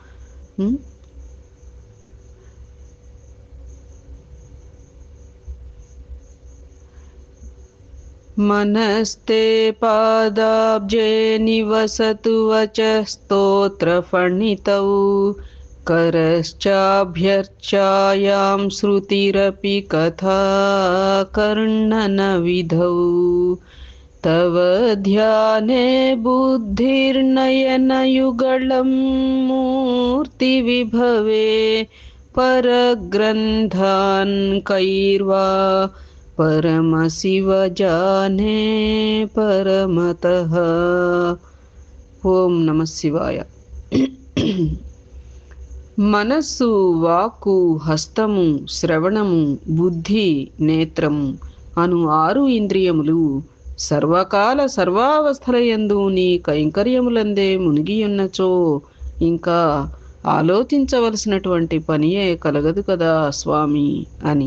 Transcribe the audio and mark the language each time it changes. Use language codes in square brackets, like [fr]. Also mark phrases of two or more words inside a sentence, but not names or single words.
[sa] మనస్తే పాదాబ్జే నివసతు వచః స్తోత్రఫణితౌ करश्चाभ्यर्चायां श्रुतिरपि कथा कर्णनविधौ. तव ध्याने बुद्धिर्नयनयुगलं मूर्तिविभवे परग्रन्थान् कैर्वा परमशिव जाने परमतः. ఓం నమః శివాయ. [te] మనస్సు, వాక్కు, హస్తము, శ్రవణము, బుద్ధి, నేత్రము అను 6 ఇంద్రియములు సర్వకాల సర్వావస్థలయందు నీ కైంకర్యములందే మునిగియున్నచో ఇంకా ఆలోచించవలసినటువంటి పనియే కలగదు కదా స్వామి అని.